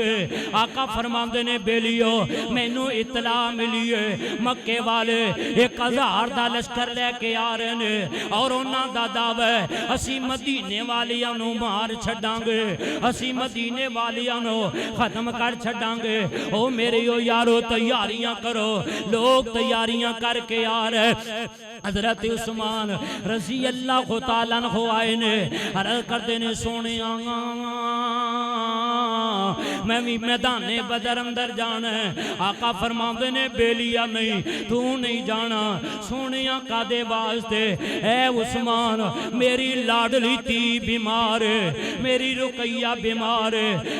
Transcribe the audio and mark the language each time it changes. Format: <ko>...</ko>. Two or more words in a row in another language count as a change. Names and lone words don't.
<pa>آقا فرماندے نے بیلیو مینو اطلاع ملی ہے مکے والے 1000 کا لشکر لیکے آ رہے نے اور انہاں دا دعویٰ ہے اسی مدینے والیاں نو مار چھڈانگے، اسی مدینے والیاں نو ختم کر چھڈانگے. او میرے او یارو تیاریاں کرو۔ لوگ تیاریاں کرکے آ رہے. حضرت عثمان</pa> <ar>رضي الله تعالى عنه</ar> <pa>آئے نے، عرض کرتے نے سونے میں بھی میدانے بدر اندر جانا ہے. آقا فرماتے نے بیلیا نہیں تو نہیں جانا. سونے کادے واسطے اے عثمان میری لاڈلی دھی بیمار ہے، میری رقیہ بیمار ہے.</pa>